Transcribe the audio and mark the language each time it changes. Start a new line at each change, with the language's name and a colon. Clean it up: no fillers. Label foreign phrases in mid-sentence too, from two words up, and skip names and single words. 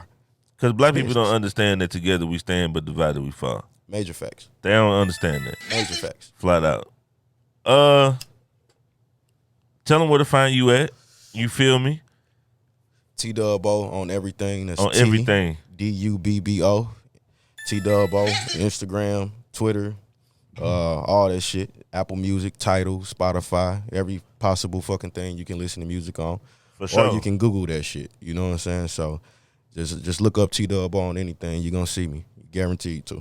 English: Because black people don't understand that together we stand, but divided we fall. Major facts. They don't understand that. Major facts. Flat out. Tell them where to find you at. You feel me? T-DUBB-O on everything. That's on everything. D-UBB-O. T-DUBB-O. Instagram, Twitter, all that shit. Apple Music, Tidal, Spotify, every possible fucking thing you can listen to music on. For sure. Or you can Google that shit. You know what I'm saying? So just look up T-DUBB-O on anything. You're going to see me. Guaranteed to.